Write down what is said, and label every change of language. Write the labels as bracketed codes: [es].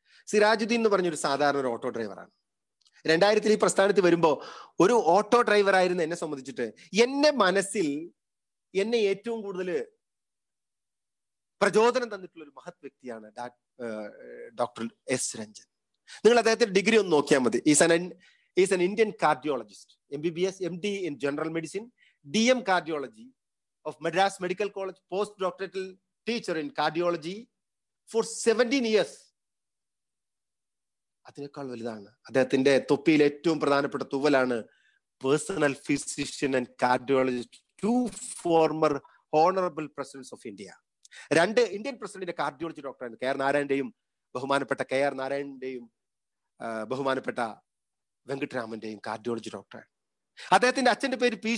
[ml] സിറാജുദ്ദീൻ എന്ന് പറഞ്ഞൊരു സാധാരണ ഒരു ഓട്ടോ ഡ്രൈവറാണ്. 2000 ഈ പ്രസ്ഥാനത്തിൽ വരുമ്പോ ഒരു ഓട്ടോ ഡ്രൈവർ ആയിരുന്നു എന്നെ സംബന്ധിച്ചിട്ട്. എന്റെ മനസ്സിൽ എന്നെ ഏറ്റവും കൂടുതൽ പ്രചോദനം തന്നിട്ടുള്ള ഒരു മഹത് വ്യക്തിയാണ് ഡോക്ടർ S. രഞ്ജൻ. നിങ്ങൾ അദ്ദേഹത്തിന്റെ ഡിഗ്രി ഒന്ന് നോക്കിയാൽ മതി. [en] Is an Indian cardiologist, MBBS, MD in general medicine, DM cardiology of Madras Medical College, postdoctoral teacher in cardiology for 17 years. [ml] അതിനേക്കാൾ വലുതാണ് അദ്ദേഹത്തിന്റെ തൊപ്പിയിൽ ഏറ്റവും പ്രധാനപ്പെട്ട തൂവലാണ് [en] Personal physician and cardiologist, 2 former honorable presidents of India. [ml] 2 Indian പ്രസിഡന്റിന്റെ cardiology ഡോക്ടറാണ്. KR നാരായണന്റെയും ബഹുമാനപ്പെട്ട KR നാരായണന്റെയും ബഹുമാനപ്പെട്ട വെങ്കട്ടരാമന്റെയും cardiology ഡോക്ടറാണ്. അദ്ദേഹത്തിന്റെ അച്ഛന്റെ പേര് P.